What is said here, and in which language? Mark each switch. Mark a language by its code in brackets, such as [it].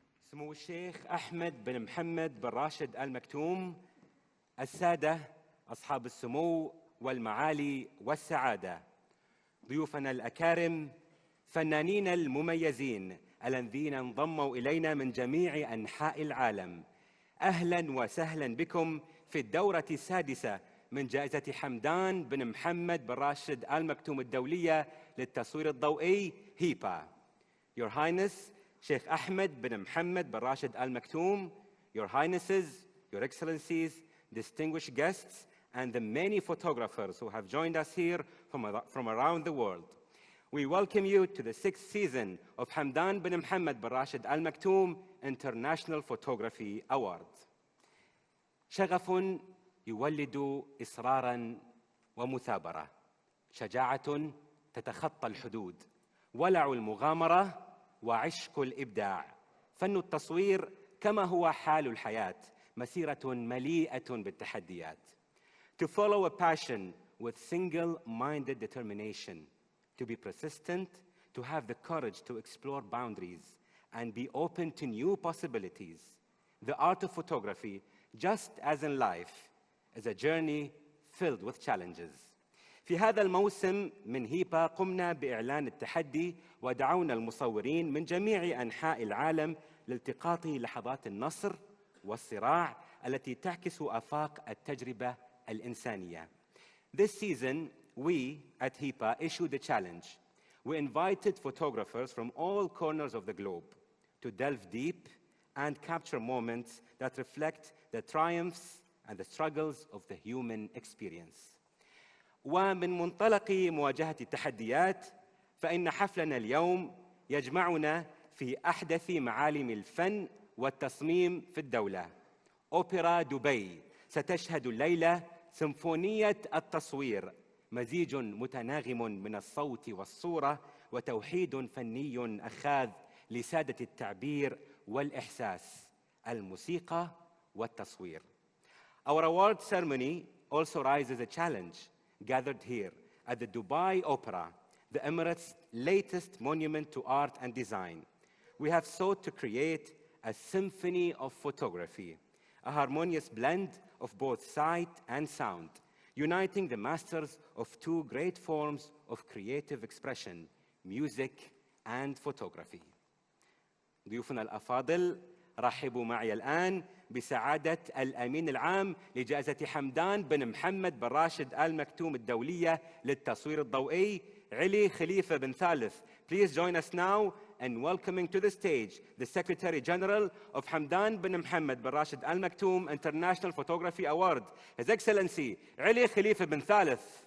[ar] سمو الشيخ أحمد بن محمد بن راشد آل مكتوم، السادة أصحاب السمو والمعالي والسعادة، ضيوفنا الأكارم، فنانين المميزين الذين انضموا إلينا من جميع أنحاء العالم، أهلا وسهلا بكم في الدورة السادسة من جائزة حمدان بن محمد بن راشد آل مكتوم الدولية للتصوير الضوئي HIPA. [en] Your Highness Sheikh Ahmed bin Mohammed bin Rashid Al Maktoum, Your Highnesses, Your Excellencies, distinguished guests, and the many photographers who have joined us here from around the world. We welcome you to the 6th season of Hamdan bin Mohammed bin Rashid Al Maktoum International Photography Award. [ar] شغف يولد إصرارا ومثابرة، شجاعة تتخطى الحدود، ولع المغامرة وعشق الإبداع. فن التصوير كما هو حال الحياة، مسيرة مليئة بالتحديات. [en] To follow a passion with single-minded determination, to be persistent, to have the courage to explore boundaries and be open to new possibilities. The art of photography, just as in life, is a journey filled with challenges. [ar] في هذا الموسم من هيبا قمنا بإعلان التحدي ودعونا المصورين من جميع أنحاء العالم لالتقاط لحظات النصر والصراع التي تعكس آفاق التجربة الإنسانية. [en] This season, we at HIPA issued a challenge. We invited photographers from all corners of the globe to delve deep and capture moments that reflect the triumphs and the struggles of the human experience. [ar] ومن منطلق مواجهة التحديات، فإن حفلنا اليوم يجمعنا في أحدث معالم الفن والتصميم في الدولة. أوبرا دبي ستشهد الليلة سيمفونية التصوير، مزيج متناغم من الصوت والصورة وتوحيد فني أخاذ لسادة التعبير والإحساس، الموسيقى والتصوير. [en] Our award ceremony also raises a challenge. Gathered here at the Dubai Opera, the Emirates' latest monument to art and design, we have sought to create a symphony of photography, a harmonious blend of both sight and sound, uniting the masters of two great forms of creative expression, music and photography. [ar] ضيوفنا الأفاضل، رحبوا معي الآن بسعادة الأمين العام لجائزة حمدان بن محمد بن راشد آل مكتوم الدولية للتصوير الضوئي، علي خليفة بن ثالث. [en] Please join us now in welcoming to the stage the Secretary General of Hamdan bin Mohammed bin Rashid Al Maktoum International Photography Award, His Excellency علي خليفة بن ثالث.